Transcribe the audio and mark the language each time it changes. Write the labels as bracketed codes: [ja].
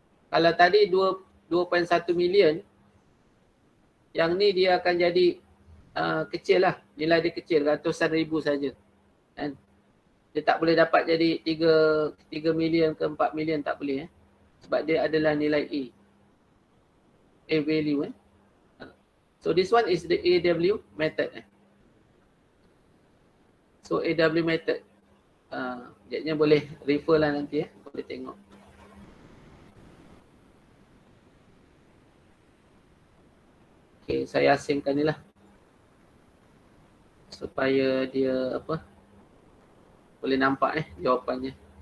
[ms] Kalau tadi 2.1 million, yang ni dia akan jadi kecil lah. Nilai dia kecil, ratusan ribu saja. Kan? Dia tak boleh dapat jadi 3 million ke 4 million, tak boleh. Sebab dia adalah nilai A. [en] A value. So this one is the AW method. So AW method. [ms] Jadinya boleh refer lah nanti boleh tengok. Okay, saya asingkan ni lah. Supaya dia boleh nampak jawapannya.